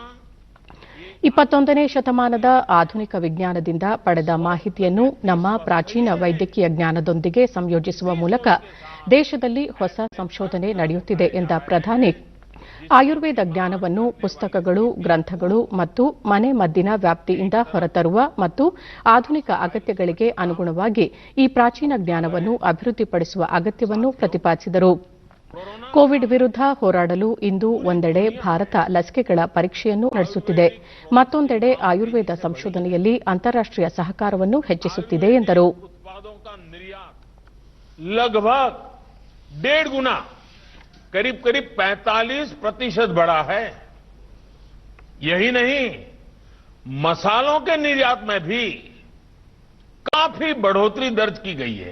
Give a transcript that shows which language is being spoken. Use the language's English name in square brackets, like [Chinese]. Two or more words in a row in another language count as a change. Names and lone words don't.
[Kannada] 21ನೇ ಶತಮಾನದ ಆಧುನಿಕ ವಿಜ್ಞಾನದಿಂದ ಪಡೆದ ಮಾಹಿತಿಯನ್ನು ನಮ್ಮ ಪ್ರಾಚೀನ ವೈದ್ಯಕೀಯ ಜ್ಞಾನದೊಂದಿಗೆ ಸಂಯೋಜಿಸುವ ಮೂಲಕ ದೇಶದಲ್ಲಿ ಹೊಸ ಸಂಶೋಧನೆ ನಡೆಯುತ್ತಿದೆ ಎಂದ ಪ್ರಧಾನಿ, ಆಯುರ್ವೇದ ಜ್ಞಾನವನ್ನು ಪುಸ್ತಕಗಳು, ಗ್ರಂಥಗಳು ಮತ್ತು ಮನೆ ಮದ್ದಿನ ವ್ಯಾಪ್ತಿಯಿಂದ ಹೊರತರುವ ಮತ್ತು ಆಧುನಿಕ ಅಗತ್ಯಗಳಿಗೆ ಅನುಗುಣವಾಗಿ ಈ ಪ್ರಾಚೀನ ಜ್ಞಾನವನ್ನು ಅಭಿವೃದ್ಧಿಪಡಿಸುವ ಅಗತ್ಯವನ್ನು ಪ್ರತಿಪಾದಿಸಿದರು. ಕೋವಿಡ್ ವಿರುದ್ಧ ಹೋರಾಡಲು ಇಂದು ಒಂದೆಡೆ ಭಾರತ ಲಸಿಕೆಗಳ ಪರೀಕ್ಷೆಯನ್ನು ನಡೆಸುತ್ತಿದೆ, ಮತ್ತೊಂದೆಡೆ ಆಯುರ್ವೇದ ಸಂಶೋಧನೆಯಲ್ಲಿ ಅಂತಾರಾಷ್ಟೀಯ ಸಹಕಾರವನ್ನು ಹೆಚ್ಚಿಸುತ್ತಿದೆ ಎಂದರು. [Hindi] करीब 45% बढ़ा है. यही नहीं, मसालों के निर्यात में भी काफी बढ़ोतरी दर्ज की गई है.